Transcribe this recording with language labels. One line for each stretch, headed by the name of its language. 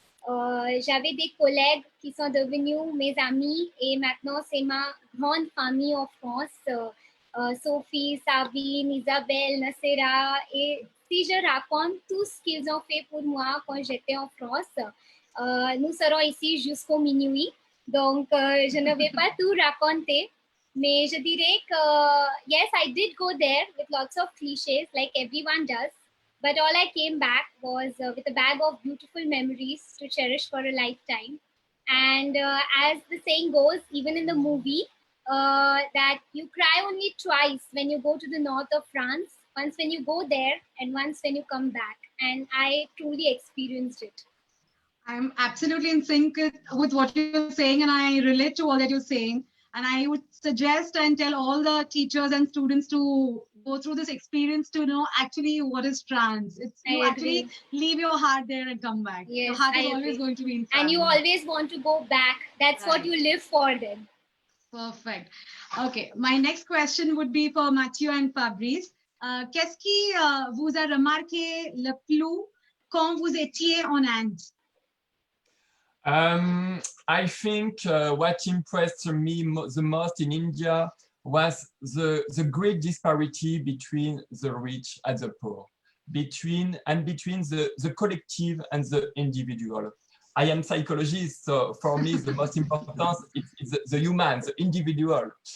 French: J'avais des collègues qui sont devenus mes amis et maintenant c'est ma grande famille en France. Sophie, Sabine, Isabelle, Nasera. Et si je raconte tout ce qu'ils ont fait pour moi quand j'étais en France, nous serons ici jusqu'au minuit. Donc, je ne vais pas tout raconter. Mais je dirais que,
English: yes, I did go there with lots of clichés like everyone does. But all I came back was with a bag of beautiful memories to cherish for a lifetime. And as the saying goes, even in the movie, that you cry only twice when you go to the north of France, once when you go there and once when you come back. And I truly experienced it. I'm absolutely in sync with what you're saying, and I relate to all that you're saying. And I would suggest and tell all the teachers and students to go through this experience to know actually what is France. You actually leave your heart there and come back. Yes, your heart is always going to be in France. And you always want to go back. That's what you live for then. Perfect. Okay, my next question would be for Mathieu and Fabrice.
French: Qu'est-ce qui vous a remarqué le plus quand vous étiez en Inde?
English: I think what impressed me the most in India was the great disparity between the rich and the poor, between the collective and the individual. I am psychologist, so for me the most important is the human, the individual.